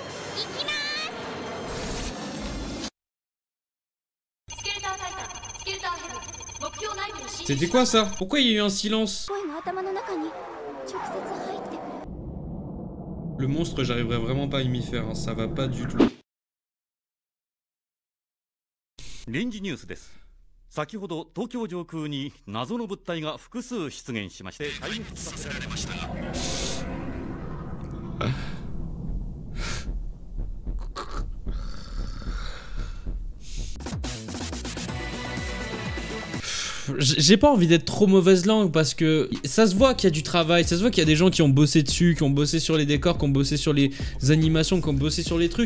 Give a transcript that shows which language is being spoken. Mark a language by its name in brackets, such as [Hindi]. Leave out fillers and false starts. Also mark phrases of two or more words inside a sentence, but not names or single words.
[French] C'était quoi ça? Pourquoi il y a eu un silence? Le monstre, j'arriverai vraiment pas à m'y faire, hein. Ça va pas du tout. [Japanese] 先ほど東京上空に謎の物体が複数出現しまして壊滅させられました。 [French] J'ai pas envie d'être trop mauvaise langue parce que ça se voit qu'il y a du travail, ça se voit qu'il y a des gens qui ont bossé dessus, qui ont bossé sur les décors, qui ont bossé sur les animations, qui ont bossé sur les trucs.